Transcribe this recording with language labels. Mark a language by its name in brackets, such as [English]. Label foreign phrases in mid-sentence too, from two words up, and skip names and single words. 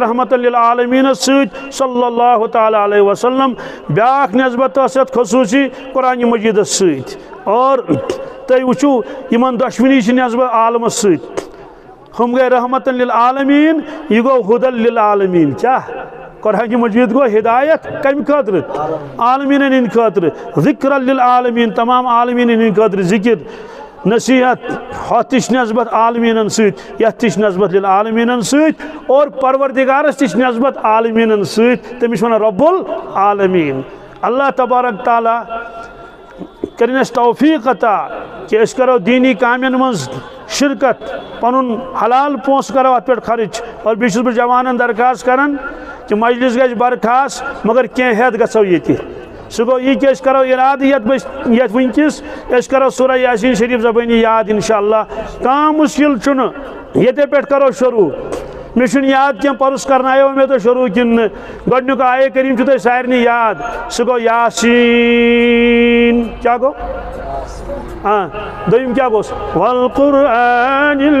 [Kashmiri] رحمت للعالمین ست [Arabic] صلی اللہ تعالی علیہ وسلم [Kashmiri] بیاکھ نسبت یت خصوصی قرآن مجید ست اور تُہۍ وٕچھِو یمن دۄشوٕنی چھِ نسبت عالمس ست ہم گئے رحمت للعالمین یہ گو [Arabic] ہدى للعالمین [Kashmiri] کیا قرآن مجید گو ہدایت کم خاطر عالمین ہند خاطر [Arabic] ذکر للعالمین [Kashmiri] تمام عالمین ہند خاطر ذکر نصیحت ہتھ نسبت عالمین ست یتھ تہ نسبت للعالمین ست اور پروردگارس تہ نسبت عالمین ست تمس ونان رب [Arabic] العالمین اللہ تبارک تعالی [Kashmiri] کرن اس توفیق عطا کہ اس کرو دینی کامین مز شرکت پنن حلال پونس کرو ات پہ خرچ اور بیس بہ جوانن درخواست کران کہ مجلس گژھِ برخاست مگر کینٛہہ ہیٚتھ گژھو ییٚتہِ سُہ گوٚو یہِ کہ أسۍ کرو ارادٕ یتھ وٕنکیٚس أسۍ کرو سورہ یاسین شریف زبٲنی یاد انشاءاللہ کانٛہہ مشکل چھُنہٕ ییٚتے پٮ۪ٹھ کرو شروع مےٚ چھُنہٕ یاد کینٛہہ پرُس کرنایو مےٚ تۄہہِ شروع کِنہٕ نہٕ گۄڈنیُک آیے کریٖم چھُ تۄہہِ سارنٕے یاد سُہ گوٚو یاسین کیٛاہ گوٚو دوٚیِم کیٛاہ گوٚس والقرآن